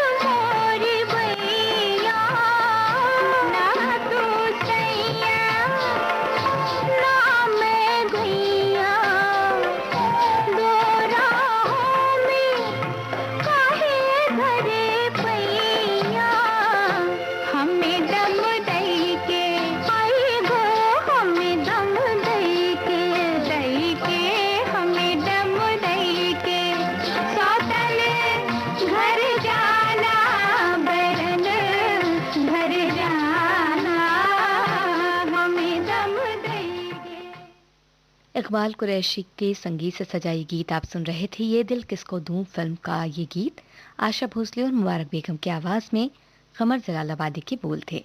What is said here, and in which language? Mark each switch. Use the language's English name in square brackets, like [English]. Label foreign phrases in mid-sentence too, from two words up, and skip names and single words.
[Hindi] मोर बैया, ना तू सैया ना मैं गैया, दो राहों में काहे धरे पैया, हमें दम दई के आई गो, हमें दम दई के हमें दम दई के सौतने घर जाना, बरने घर जाना, हमें दम दई के। इकबाल कुरैशी के संगीत से सजाई गीत आप सुन रहे थे। ये दिल किसको दूं फिल्म का ये गीत आशा भोसले और मुबारक बेगम की आवाज में कमर जलालाबादी के बोल थे।